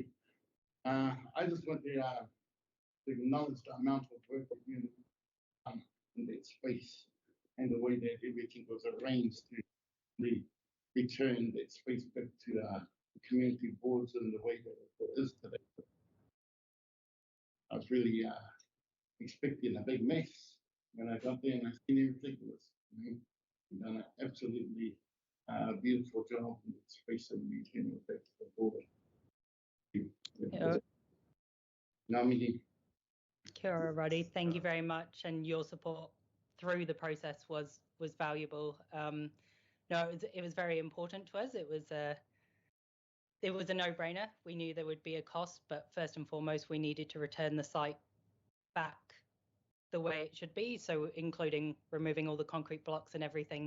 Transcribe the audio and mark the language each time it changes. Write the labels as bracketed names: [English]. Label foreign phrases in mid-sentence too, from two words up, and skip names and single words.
[English] I just want to acknowledge the amount of work that you done in that space and the way that everything was arranged to return that space back to the community boards in the way that it is today. I was really expecting a big mess when I got there, and I seen everything. You've done an absolutely beautiful job in that space and returning it back to the board. [Māori] Ngā mihi. Kia ora, Roddy. [English] Thank you very much, and your support through the process was valuable. No, it was very important to us. It was a no-brainer. We knew there would be a cost, but first and foremost, we needed to return the site back the way it should be, so including removing all the concrete blocks and everything.